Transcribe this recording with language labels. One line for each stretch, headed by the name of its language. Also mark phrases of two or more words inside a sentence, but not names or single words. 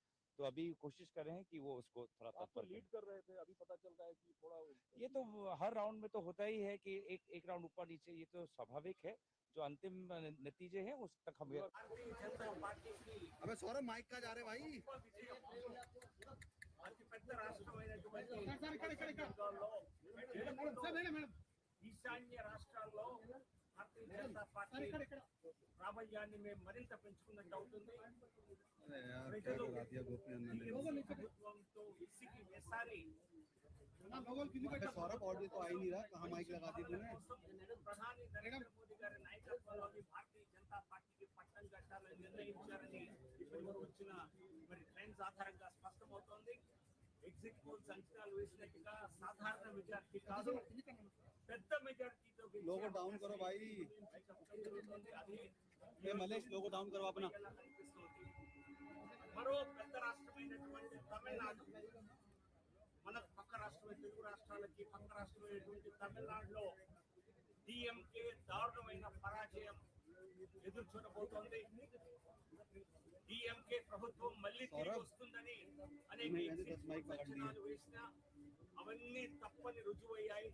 Hindi: तो अभी कोशिश कर रहे हैं कि वो उसको थोड़ा आप लीड कर रहे थे, अभी पता चल रहा है कि थोड़ा, ये तो हर राउंड में तो होता ही है कि एक राउंड ऊपर नीचे, ये तो स्वाभाविक है। जो अंतिम नतीजे हैं उस तक हम अबे सौरभ माइक का जा रहे भाई।
Telugu: ఈశాన్య రాష్ట్రాల్లో భారతీయ జనతా పార్టీ ప్రాబల్యాన్ని మేము మరింత పెంచుకున్నట్టు అవుతుంది. ప్రజలు ప్రభుత్వంతో విసిగి వేసారి
Hindi: सौरभ ऑडियो तो आ ही नहीं रहा, कहाँ माइक लगा दी तूने?
Telugu: ప్రధాని నరేంద్ర మోదీ గారి నాయకత్వంలోని భారతీయ జనతా పార్టీకి పట్టం కట్టాలని నిర్ణయించారని ఇప్పటి వరకు వచ్చిన మరి ట్రెండ్స్ ఆధారంగా స్పష్టమవుతోంది. ఎగ్జిట్ పోల్స్ అంచనాలు వేసినట్టుగా సాధారణ మెజార్టీ కాదు, పెద్ద మెజార్టీతో
Hindi: लोगो डाउन करो भाई। ये मलेश लोगो डाउन करो अपना।
Telugu: మరో పెద్ద రాష్ట్రమైనటువంటి తమిళనాడు, మన పక్క రాష్ట్రమే, తెలుగు రాష్ట్రాలకి పక్క రాష్ట్రమైనటువంటి తమిళనాడులో డిఎంకే దారుణమైన పరాజయం ఎదురు చూడబోతోంది. డిఎంకే ప్రభుత్వం మళ్ళీ తిరిగి వస్తుందని అనేక అంచనాలు వేసినా అవన్నీ తప్పని రుజువయ్యాయి.